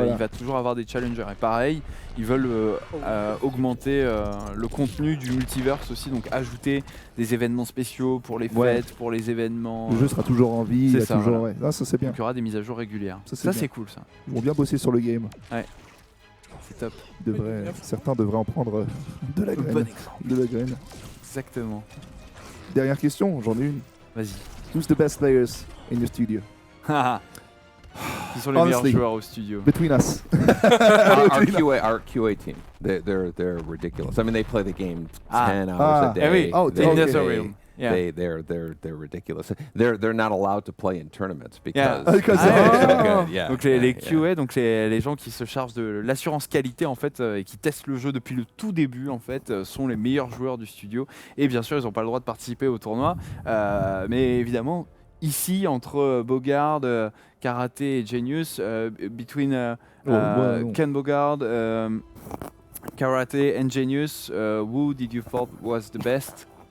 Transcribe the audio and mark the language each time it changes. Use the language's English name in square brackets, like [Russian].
[French] Il va toujours avoir des challengers. Et pareil, ils veulent augmenter le contenu du multiverse aussi, donc ajouter des événements spéciaux pour les fêtes, pour les événements. Le jeu sera toujours en vie. C'est ça. Toujours, non, ça c'est bien. Donc il y aura des mises à jour régulières. Ça c'est cool ça. Ils vont bien bosser sur le game. Ouais. C'est top. Certains devraient en prendre de la graine. Bon exemple. De la graine. Exactement. Dernière question, j'en ai une. Vas-y. [English] Who's the best players in your studio? [French] Qui sont les meilleurs joueurs au studio? [English] Between us. our QA team. They're ridiculous. I mean, they play the game 10 hours a day. They're ridiculous. They're not allowed to play in tournaments because they're so good. [French] Donc les QA, donc les gens qui se chargent de l'assurance qualité en fait et qui testent le jeu depuis le tout début en fait sont les meilleurs joueurs du studio et bien sûr ils n'ont pas le droit de participer au tournoi, mais évidemment ici entre Bogard, Karaté et Genius, [English] between Ken Bogard, Karaté and Genius, who did you thought was the best?